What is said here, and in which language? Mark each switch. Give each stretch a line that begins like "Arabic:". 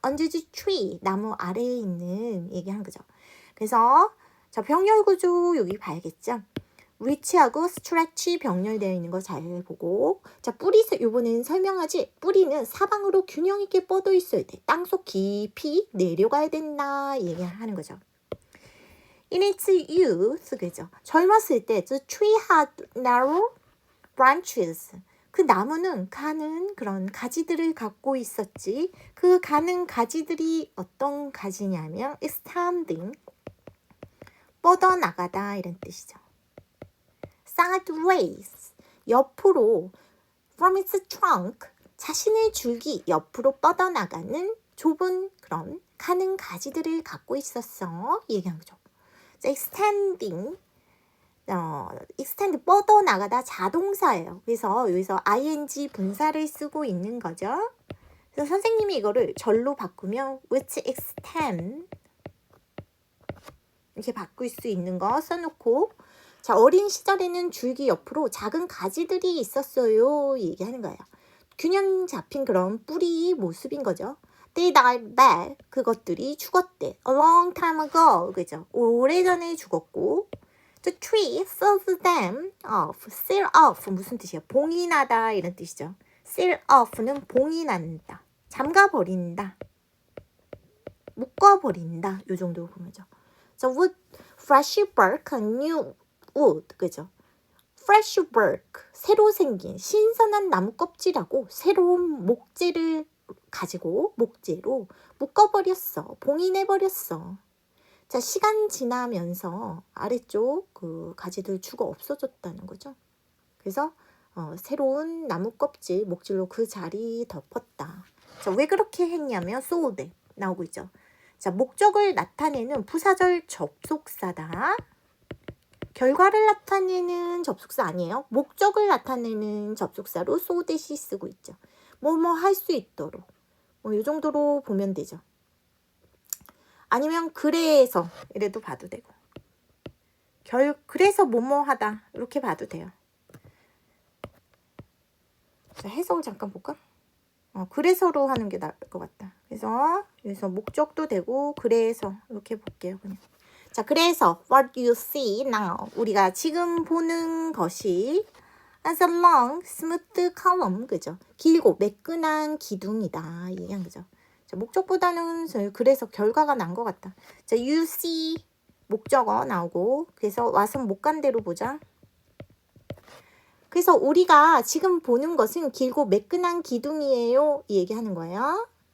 English: under the tree,
Korean: 나무 아래에 있는 얘기하는 거죠. 그래서 자, 병렬 구조 여기 봐야겠죠. reach하고 stretch 병렬되어 있는 거 잘 보고 자, 뿌리 요번에는 설명하지. 뿌리는 사방으로 균형 있게 뻗어 있어야 돼. 땅속 깊이 내려가야 된다 얘기하는 거죠.
English: In its youth,
Korean: 그죠? 젊었을 때
English: the tree had narrow branches.
Korean: 그 나무는 가는 그런 가지들을 갖고 있었지. 그 가는 가지들이 어떤 가지냐면 extending, 뻗어나가다 이런 뜻이죠. sideways, 옆으로
English: from its trunk,
Korean: 자신의 줄기 옆으로 뻗어나가는 좁은 그런 가는 가지들을 갖고 있었어. 얘기한 거죠. extending, extend 뻗어나가다 자동사예요. 그래서 여기서 ing 분사를 쓰고 있는 거죠. 그래서 선생님이 이거를 절로 바꾸면
English: which extend
Korean: 이렇게 바꿀 수 있는 거 써놓고 자, 어린 시절에는 줄기 옆으로 작은 가지들이 있었어요. 얘기하는 거예요. 균형 잡힌 그런 뿌리 모습인 거죠.
English: They died back.
Korean: 그것들이 죽었대.
English: A long time ago. 그죠?
Korean: 오래전에 죽었고
English: The tree sells them off.
Korean: Sell off 무슨 뜻이야? 봉인하다 이런 뜻이죠. Sell off는 봉인한다. 잠가버린다. 묶어버린다. 요 정도 보면죠.
English: 자, wood, fresh bark, new wood.
Korean: 그죠? fresh bark, 새로 생긴 신선한 나무 껍질하고 새로운 목재를 가지고 목재로 묶어버렸어. 봉인해버렸어. 자, 시간 지나면서 아래쪽 그 가지들 죽어 없어졌다는 거죠. 그래서 새로운 나무 껍질, 목질로 그 자리 덮었다. 자, 왜 그렇게 했냐면 sold 나오고 있죠. 자, 목적을 나타내는 부사절 접속사다. 결과를 나타내는 접속사 아니에요. 목적을 나타내는 접속사로 so that이 쓰고 있죠. 뭐뭐 할 수 있도록. 이 정도로 보면 되죠. 아니면 그래서 이래도 봐도 되고. 그래서 뭐뭐 하다 이렇게 봐도 돼요. 자, 해석을 잠깐 볼까? 그래서로 하는 게 나을 것 같다. 그래서 여기서 목적도 되고 그래서 이렇게 볼게요. 그냥.
English: 자, 그래서 what you see now
Korean: 우리가 지금 보는 것이
English: as a long, smooth column 그죠?
Korean: 길고 매끈한 기둥이다 얘기한 거죠. 자, 목적보다는 그래서 결과가 난 것 같다. 자, you see 목적어 나오고 그래서 와서 못 간 대로 보자. 그래서 우리가 지금 보는 것은 길고 매끈한 기둥이에요 이 얘기하는 거예요.